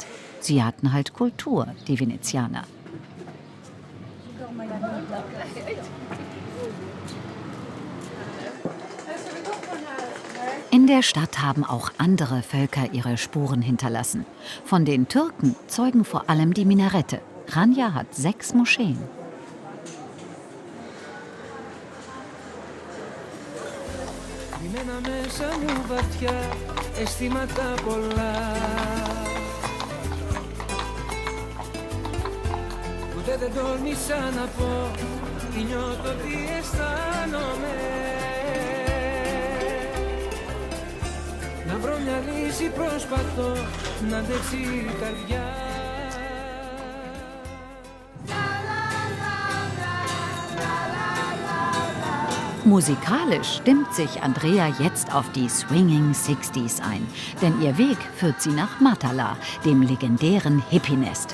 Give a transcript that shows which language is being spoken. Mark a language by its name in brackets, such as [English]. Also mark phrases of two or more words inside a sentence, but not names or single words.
[German] Sie hatten halt Kultur, die Venezianer. In der Stadt haben auch andere Völker ihre Spuren hinterlassen. Von den Türken zeugen vor allem die Minarette. Chania hat 6 Moscheen. [Greek] Δεν τόλμησα να πω τι νιώθω, τι αισθάνομαι. Να βρω μια λύση προσπαθώ να αντέξει η καρδιά. [German] Musikalisch stimmt sich Andrea jetzt auf die Swinging 60s ein. Denn ihr Weg führt sie nach Matala, dem legendären Hippie-Nest.